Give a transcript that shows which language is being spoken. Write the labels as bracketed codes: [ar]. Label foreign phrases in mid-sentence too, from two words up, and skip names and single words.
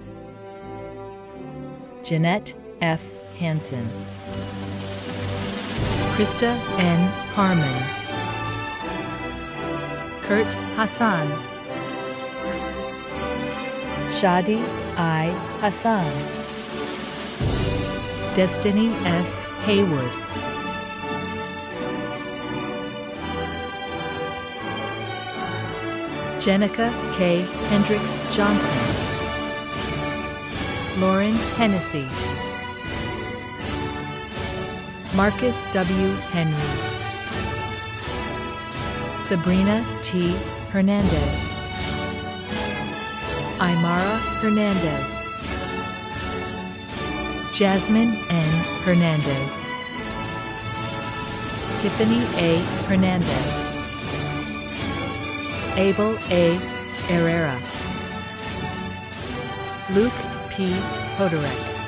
[en] Jeanette F. Hansen. Krista N. Harmon. Kurt Hassan. Shadi I. Hassan. Destiny S. Haywood. Jenica K. Hendricks Johnson. Lauren Hennessy. Marcus W. Henry. Sabrina T. Hernandez. Aymara Hernandez. Jasmine N. Hernandez. Tiffany A. Hernandez. Abel A. Herrera. Luke P. Hodorek.